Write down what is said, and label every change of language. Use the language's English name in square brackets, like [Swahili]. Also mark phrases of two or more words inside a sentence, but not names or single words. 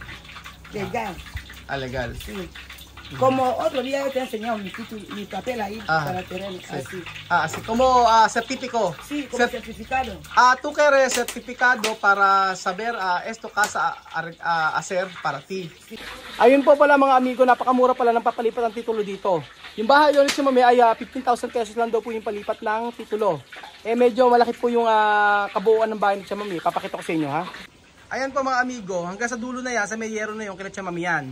[Spanish] Legal, Ah, legal. sí. Como otro día yo te he enseñado mi título, mi papel ahí para terreno, Sí. así. Así como certificado. Sí, como certificado. Tú quieres certificado para saber esto casa hacer para ti. [Filipino] Ayun po pala mga amigo, napakamura pala ng papalipat ng titulo dito. Yung bahay doon si Mami ay 15,000 pesos lang daw po yung palipat ng titulo. Medyo malaki po yung kabuuan ng bahay ni Tia Mami. Papakita ko sa inyo ha. Ayan po mga amigo, hanggang sa dulo na yan, sa may yero na yung kina Tia Mami yan.